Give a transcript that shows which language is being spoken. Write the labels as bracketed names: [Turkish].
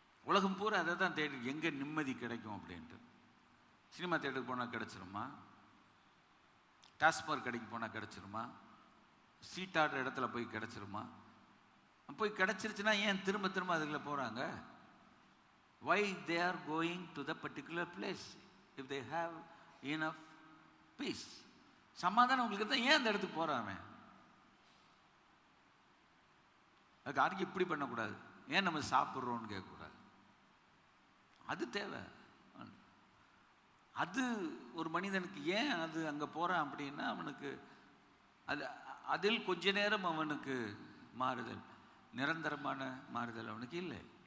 [Tamil] உலகம் பூரா அதை தான் தேடி, எங்கே நிம்மதி கிடைக்கும் அப்படின்ட்டு. சினிமா தேட்டருக்கு போனால் கிடச்சிருமா? டாஸ்மார்க் கடைக்கு போனால் கிடச்சிருமா? சீட்டாடுற இடத்துல போய் கிடச்சிருமா? போய் கிடச்சிருச்சுன்னா ஏன் திரும்ப திரும்ப அதுக்குள்ள போகிறாங்க? [English] Why they are going to the particular place if they have enough peace? [Tamil] சமாதானம் உங்களுக்கு தான், ஏன் அந்த இடத்துக்கு போகிறாங்க? அதுக்கு யாருக்கு இப்படி பண்ணக்கூடாது. ஏன் நம்ம சாப்பிட்றோன்னு கேட்கக்கூடாது. அது தேவை. அது ஒரு மனிதனுக்கு ஏன் அது அங்கே போகிறான் அப்படின்னா, அவனுக்கு அது அதில் கொஞ்ச நேரம் அவனுக்கு மாறுதல், நிரந்தரமான மாறுதல் அவனுக்கு இல்லை.